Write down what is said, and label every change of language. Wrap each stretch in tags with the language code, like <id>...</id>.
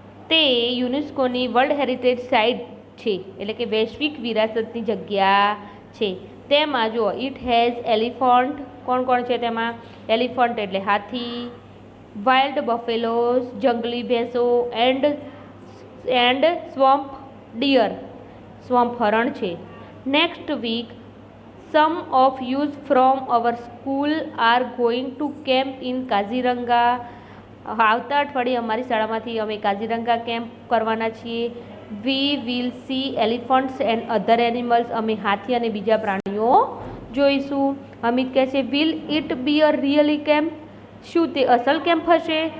<gu>તે યુનેસ્કોની world heritage site છે એટલે કે વૈશ્વિક વિરાસતની જગ્યા છે. તેમાં જો</gu> <en>It has elephant.</en> <gu>કોણ કોણ છે તેમાં? એલિફન્ટ એટલે હાથી,</gu> <en>wild buffaloes</en> <gu>જંગલી ભેંસો,</gu> <en>and swamp deer</en> <gu>સ્વમ્પ હરણ છે.</gu> <en>Next week, some of you from our school are going to camp in Kaziranga.</en> <gu>આવતા અઠવાડિયે અમારી શાળામાંથી અમે કાઝીરંગા કેમ્પ કરવાના છીએ.</gu> <en>We will see elephants and other animals.</en> <gu>અમે હાથી અને બીજા પ્રાણીઓ જોઈશું. અમિત કહે છે</gu> <en>Will it be a really camp.</en> <gu>શું તે અસલ કેમ્પ હશે?</gu>